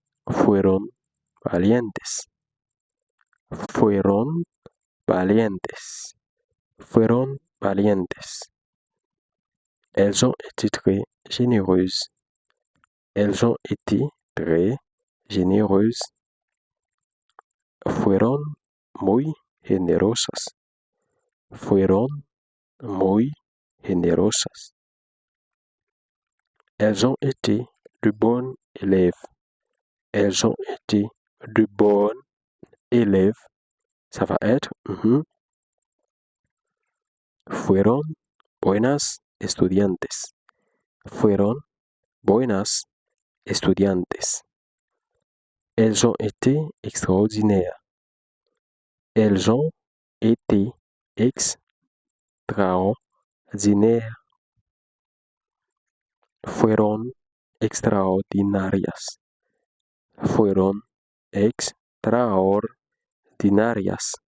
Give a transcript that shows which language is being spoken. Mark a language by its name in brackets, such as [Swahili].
[Spanish] Fueron valientes. Fueron valientes. Fueron valientes. [French] Elles ont été très généreuses. Elles ont été très généreuses. [Spanish] Fueron muy generosas. Fueron muy generosas. [French] Elles ont été de bonnes élèves. Elles ont été de bonnes élèves. Ça va être [Spanish] fueron buenas estudiantes. Fueron buenas estudiantes. [French] Elles ont été extraordinaires. Elles ont été extraordinaires. [Spanish] Fueron extraordinarias. Fueron extraordinarias.